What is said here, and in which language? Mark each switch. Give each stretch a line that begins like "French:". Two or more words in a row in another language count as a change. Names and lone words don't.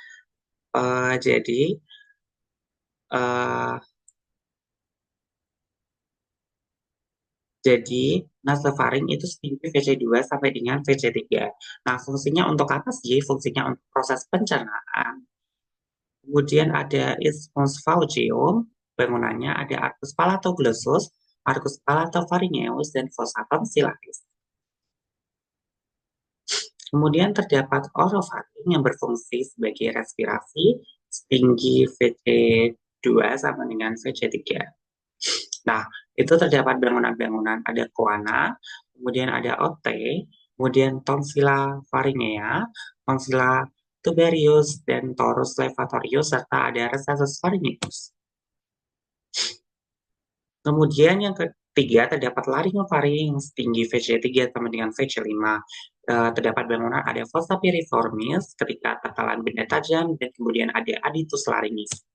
Indonesian: Eh, jadi nasofaring itu setinggi VC2 sampai dengan VC3. Nah, fungsinya untuk apa sih? Fungsinya untuk proses pencernaan. Kemudian ada isthmus phalangeum, bangunannya ada arcus palatoglossus, arcus palatopharyngeus, dan fossa tonsillaris. Kemudian terdapat orofaring yang berfungsi sebagai respirasi setinggi VC2 sama dengan VC3. Nah, itu terdapat bangunan-bangunan, ada koana, kemudian ada OT, kemudian tonsilla pharyngea, tonsilla tubarius, dan torus levatorius, serta ada recessus pharyngeus. Kemudian yang ketiga terdapat laryngofaring setinggi VC3 sama dengan VC5. Terdapat bangunan ada fossa piriformis ketika tatalan benda tajam, dan kemudian ada aditus laringis.